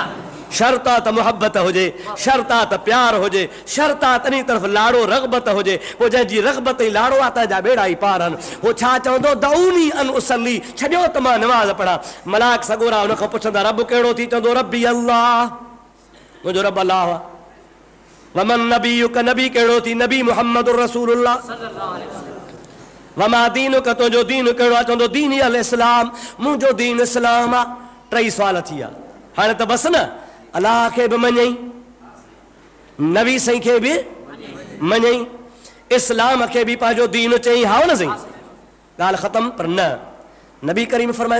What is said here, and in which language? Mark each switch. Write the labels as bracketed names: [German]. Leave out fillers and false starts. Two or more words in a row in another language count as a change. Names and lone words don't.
[Sindhi] शर्त त मुहब्बत हुजे शर्त त प्यार हुजे शर्त तनी तरफ़ लाड़ो रग़बत हुजे वो जंहिंजी रग़बत ई लाड़ो आहे तंहिंजा बेड़ा ई पार आहिनि हो छा चवंदो [Arabic] دعوني أصلي [Sindhi] छॾियो त मां नमाज़ पढ़ा मलाइक सगोरा हुन खां पुछंदा रब कहिड़ो थी चवंदो [Arabic] ربي الله [Sindhi] मुंहिंजो रब अल्लाह आहे [Arabic] ومن نبيك [Sindhi] नबी कहिड़ो थी नबी [Arabic] محمد رسول الله صلى الله عليه وسلم وما دينك [Sindhi] तुंहिंजो दीन कहिड़ो आहे चवंदो [Arabic] دين الإسلام [Sindhi] मुंहिंजो दीन इस्लाम आहे टई सुवाल थी विया हाणे त बसि न अल्लाह खे बि मञई नबी साईं खे बि मञई इस्लाम खे बि पंहिंजो दीन चई हा न साईं ॻाल्हि ख़तम पर न नबी करीम फरमाइनि